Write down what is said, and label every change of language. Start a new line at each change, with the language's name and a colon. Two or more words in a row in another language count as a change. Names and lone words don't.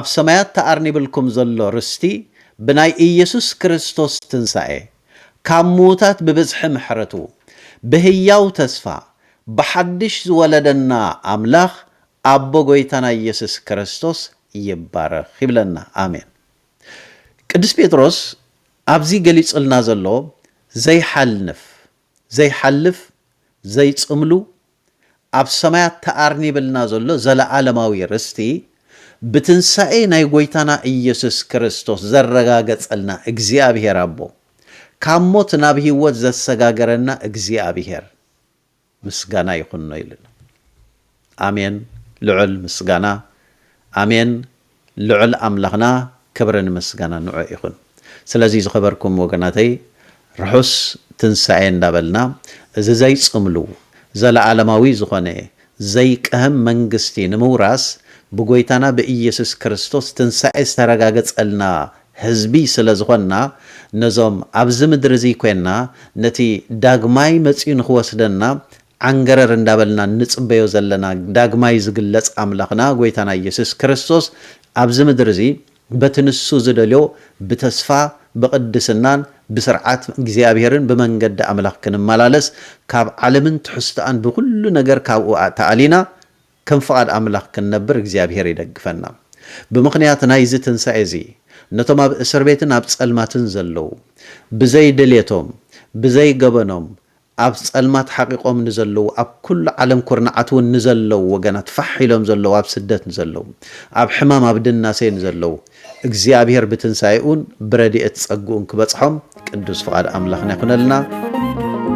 Tigrinya: ሰማያት ተኣርኒብልኩም ዘሎ ርስቲ ብናይ ኢየሱስ ክርስቶስ ትንሳኤ ካብ ሙታት ብብዝሒ ምሕረቱ ብህያው ተስፋ ብሓድሽ ዝወለደና ኣምላኽ አቦ ጎይታና ኢየሱስ ክርስቶስ ይባረክ ይብለና አሜን። ቅዱስ ጴጥሮስ ኣብዚ ገሊጽልና ዘሎ ዘይሓልፍ ዘይጽምሉ ኣብ ሰማያት ተኣርኒብልና ዘሎ ዘለዓለማዊ ርስቲ ብትንሳኤ ናይ ጎይታና ኢየሱስ ክርስቶስ ዘረጋገጸልና እግዚአብሔር አቦ ካብ ሞት ናብ ህይወት ዘሰጋገረና እግዚአብሔር ምስጋና ይኹን ነው ይልና። አሜን። ልዑል ምስጋና አሜን። ልዑል አምላኽና ክብርን ምስጋና ንዑ ይኹን። ስለዚህ ዝኸበርኩም ወገናተይ ርሑስ ትንሳኤ እንዳበልና እዚ ዘይጽምሉ ዘለዓለማዊ ዝኾነ ዘይቀህም መንግስቲ ንምውራስ ብጎይታና በኢየሱስ ክርስቶስ ትንሳኤ ዝተረጋገጸልና ህዝቢ ስለ ዝኾንና ነዞም ኣብዚ ምድሪ እዚ ኮይንና ነቲ ዳግማይ መጺኡ ንኽወስደና ዓንገረር እንዳበልና ንጽበዮ ዘለና ዳግማይ ዝግለጽ ኣምላኽና ጎይታና ኢየሱስ ክርስቶስ ኣብዚ ምድሪ እዚ በትንሱ ዝደልዮ ብተስፋ ብቅድስናን ብስርዓት እግዚአብሔርን በመንገድ አምላኽ ክንመላለስ ካብ ዓለምን ትሕስተአን ብኩሉ ነገር ካብኡ ተዓሊና ከም ፍቃድ አምላኽ ክንነብር እግዚአብሔር ይደግፈና። ብምኽንያት ናይዚ ትንሳኤ እዚ ነቶም ኣብ እስር ቤትን ኣብ ጸልማትን ዘለው ብዘይ ድሌቶም ብዘይ ገበኖም ኣብ ጸልማት ሓቂቆም ንዘለው ኣብ ኩሉ ዓለም ኩርናዓት እውን ንዘለው ወገናት ፋሕ ኢሎም ዘለው ኣብ ስደት ንዘለው ኣብ ሕማም ኣብ ድናሴ ንዘለው እግዚአብሔር ብትንሳኤኡን ብረድኤት ጸጉኡን ክበጽሖም ቅዱስ ፍቃድ አምላኽና ይኹነልና።